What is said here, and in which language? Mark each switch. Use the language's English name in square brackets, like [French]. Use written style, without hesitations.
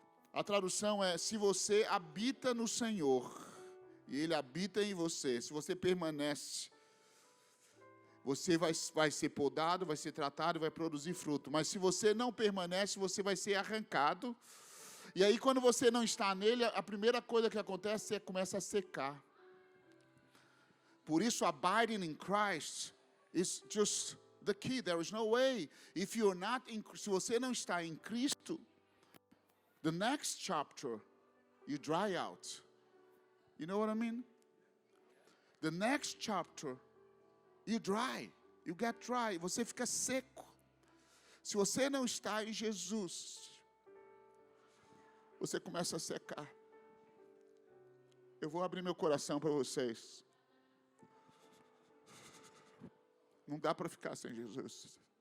[Portuguese] A tradução é, se você habita no Senhor, e Ele habita em você, se você permanece, você vai ser podado, vai ser tratado, vai produzir fruto. Mas se você não permanece, você vai ser arrancado. E aí quando você não está nele, a primeira coisa que acontece é que começa a secar. Por isso, [English] abiding in Christ is just the key. There is no way. If you're not [Portuguese] se você não está em Cristo, [English] the next chapter, you dry out. You know what I mean? The next chapter, you get dry. [Portuguese] Você fica seco. Se você não está em Jesus, você começa a secar. Eu vou abrir meu coração para vocês. Não dá para ficar sem Jesus.